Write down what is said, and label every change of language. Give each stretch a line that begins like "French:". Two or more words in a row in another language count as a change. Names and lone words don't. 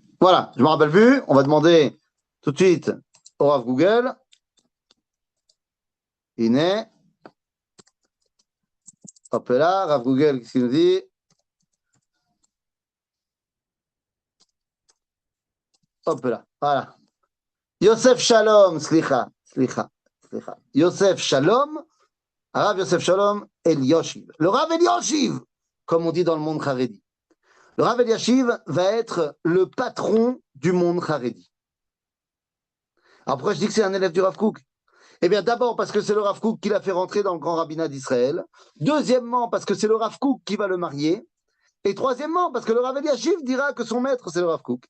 French: Voilà, je me rappelle plus. On va demander tout de suite au Rav Google. Iné. Hop là, Rav Google, qu'est-ce qu'il nous dit? Hop là, voilà. Yosef Shalom, slicha. Yosef Shalom, Rav Yosef Shalom Eliashiv. Le Rav Eliashiv, comme on dit dans le monde Haredi. Le Rav Eliashiv va être le patron du monde Haredi. Alors pourquoi je dis que c'est un élève du Rav Kook? Eh bien d'abord parce que c'est le Rav Kook qui l'a fait rentrer dans le grand rabbinat d'Israël. Deuxièmement parce que c'est le Rav Kook qui va le marier. Et troisièmement parce que le Rav Eliashiv dira que son maître c'est le Rav Kook.